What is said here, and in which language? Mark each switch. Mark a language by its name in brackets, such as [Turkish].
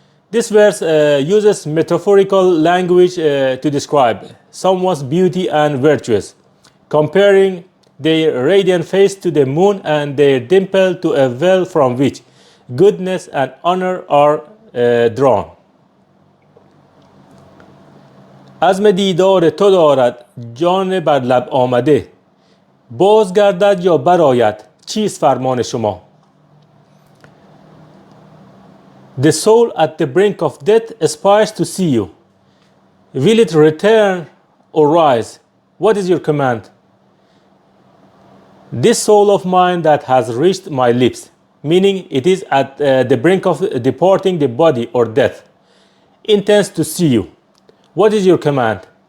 [English] This verse uses metaphorical language to describe someone's beauty and virtues, comparing their radiant face to the moon and their dimple to a well from which goodness and honor are drawn. [Persian] عزم دیدار تو دارد جان بر لب آمده، باز گردد یا برآید چیست فرمان شما. [English] The soul at the brink of death aspires to see you. Will it return or rise? What is your command? This soul of mine that has reached my lips, meaning it is at the brink of departing the body or death, intends to see you. What is your command?